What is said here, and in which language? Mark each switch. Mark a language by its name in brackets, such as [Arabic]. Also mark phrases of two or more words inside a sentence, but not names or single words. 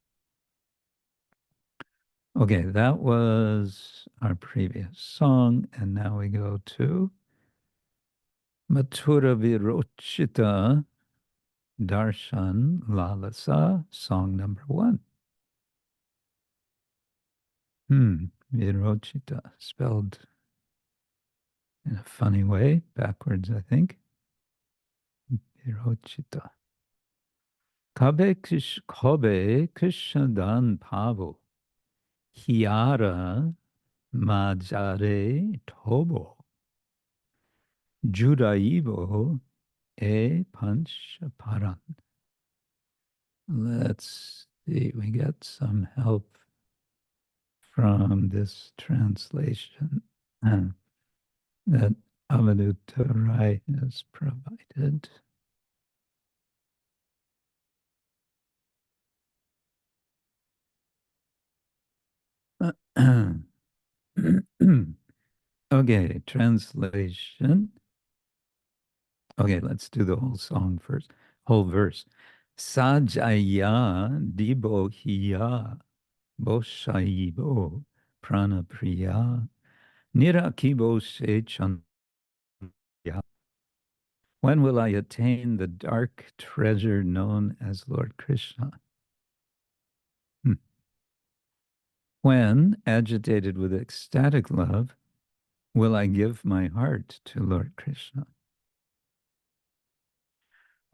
[English] Okay, that was our previous song, and now we go to Mathura Virohcita Darshan Lalasa, song number 1. Virohcita, spelled in a funny way, backwards, I think. Virohcita. [Bangla] কবে কৃষ্ণ ধন পাব, হিয়ার, মাঝারে, থোব, আইব, পাঁচ, পরান. [English] Let's see, we get some help from this translation that Avadutta Rai has provided. Okay, translation. Okay, let's do the whole song first, whole verse. [Bangla] সাজাইয়া, দিব, হিয়া, বসাইব, প্রিয়া, নিরখিব, সাজাইয়া. [English] When will I attain the dark treasure known as Lord Krishna? When, agitated with ecstatic love, will I give my heart to Lord Krishna?